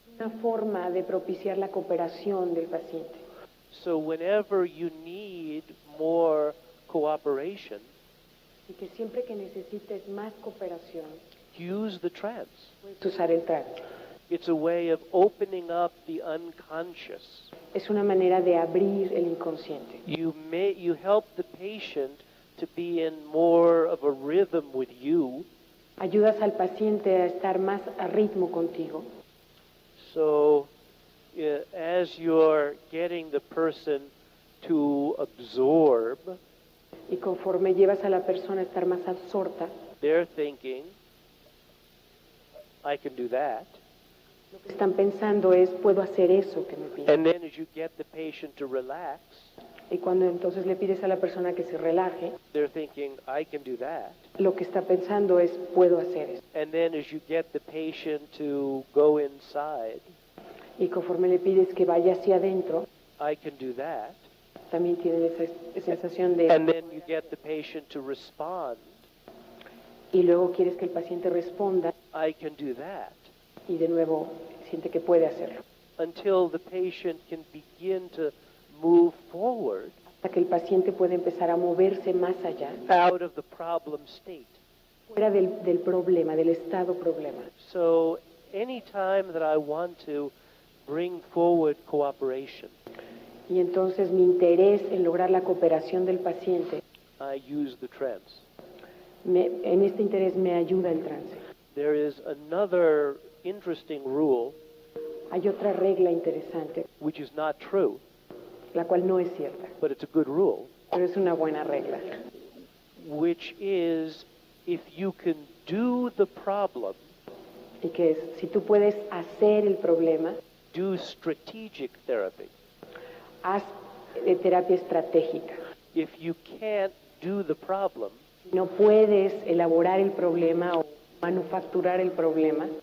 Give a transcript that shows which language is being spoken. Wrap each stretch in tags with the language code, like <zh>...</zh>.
<es>Una forma de propiciar la cooperación del paciente.</es> <en>So whenever you need more cooperation,</en> <es>Y que siempre que necesites más cooperación,</es> <en>use the trance.</en> <es>puedes usar el trance.</es> <en>It's a way of opening up the unconscious.</en> <es>Es una manera de abrir el inconsciente.</es> <en>You help the patient to be in more of a rhythm with you.</en> <es>Ayudas al paciente a estar más a ritmo contigo.</es> <en>So as you're getting the person to absorb,</en> <es>Y conforme llevas a la persona a estar más absorta,</es> <en>they're thinking, I can do that.</en> <es>lo que están pensando es, puedo hacer eso que me pide.</es> <en>And then as you get the patient to relax,</en> <es>Y cuando entonces le pides a la persona que se relaje,</es> <en>they're thinking, I can do that.</en> <es>lo que está pensando es, puedo hacer eso.</es> <en>And then as you get the patient to go inside,</en> <es>Y conforme le pides que vaya hacia adentro,</es> <en>I can do that.</en> <es>también tienen esa sensación de...</es> <en>And then you get the patient to respond,</en> <es>Y luego quieres que el paciente responda</es> <en>I can do that.</en> <es>y de nuevo siente que puede hacerlo.</es> <en>Until the patient can begin to move forward</en> <es>Hasta que el paciente puede empezar a moverse más allá,</es> <en>out of the problem state.</en> <es>fuera del problema, del estado problema.</es> <en>So anytime that I want to bring forward cooperation,</en> <es>Y entonces mi interés en lograr la cooperación del paciente,</es> <en>I use the trance.</en> <es>en este interés me ayuda el trance.</es> <en>There is another interesting rule,</en> <es>Hay otra regla interesante,</es> <en>which is not true,</en> <es>la cual no es cierta,</es> <en>but it's a good rule,</en> <es>pero es una buena regla,</es> <en>which is if you can do the problem,</en> <es>y que es, si tú puedes hacer el problema,</es> <en>do strategic therapy.</en> <es>haz terapia estratégica.</es> <en>If you can't do the problem,</en> <es>Si no puedes elaborar el problema o manufacturar el problema,</es>